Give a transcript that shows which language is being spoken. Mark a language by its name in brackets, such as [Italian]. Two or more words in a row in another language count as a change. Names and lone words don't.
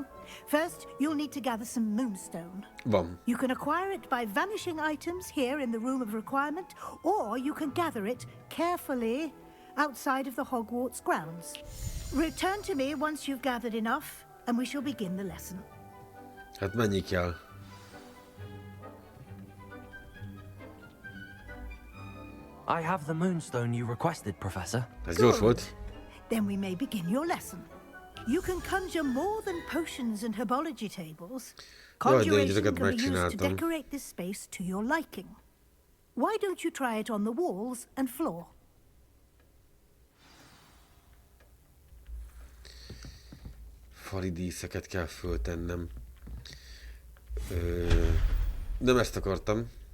[English] First, you'll need to gather some moonstone. [Hungarian] Van. [English] You can acquire it by vanishing items here in the room of requirement, or you can gather it carefully outside of the Hogwarts grounds. Return to me once you've gathered enough, and we shall begin the lesson. [Hungarian] Hát mennyi kell? [English] I have the moonstone you requested, Professor. [Hungarian] Ez gyors volt. [English] Then we may begin your lesson. You can conjure more than potions and herbology tables. Conjuration [Hungarian] ezeket [English] can be used to [Hungarian] megcsináltam. [English] decorate this space to your liking. Why don't you try it on the walls and floor? [Hungarian] Fali díszeket kell föltennem. Nem ezt akartam.